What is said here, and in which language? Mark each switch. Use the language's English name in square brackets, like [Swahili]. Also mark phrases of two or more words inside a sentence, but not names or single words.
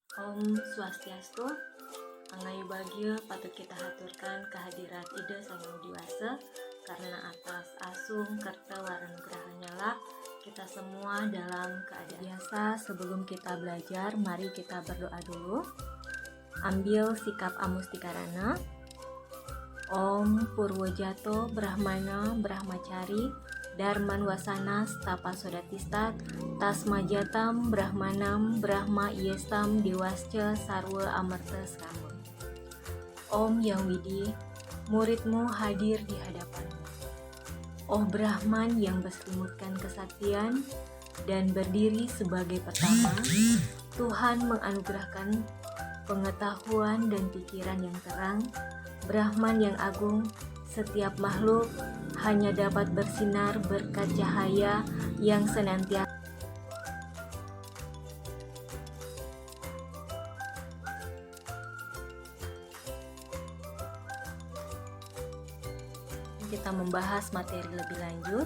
[Sanskrit] Om Swastiastu, [Balinese] Angayu Bagio [Indonesian] patut kita haturkan kehadirat Ida Sang Yang Diwasa karena atas [Balinese] asung kerta waranugahanya [Indonesian] lah kita semua dalam keadaan biasa. Sebelum kita belajar, mari kita berdoa dulu. Ambil sikap amustikarana. [Sanskrit] Om Purwojato Brahmana Brahmacari Darman Wasana Stapa Sodatistat Tasmajatam Brahmanam Brahma Iestam Dewasca Sarwa Amarta Srama. [Indonesian] Om Yang Widi, muridmu hadir di hadapanmu. Oh Brahman yang berselimutkan kesaktian dan berdiri sebagai pertama, Tuhan menganugerahkan pengetahuan dan pikiran yang terang. Brahman yang agung, setiap makhluk hanya dapat bersinar berkat cahaya yang senantiasa kita membahas materi lebih lanjut.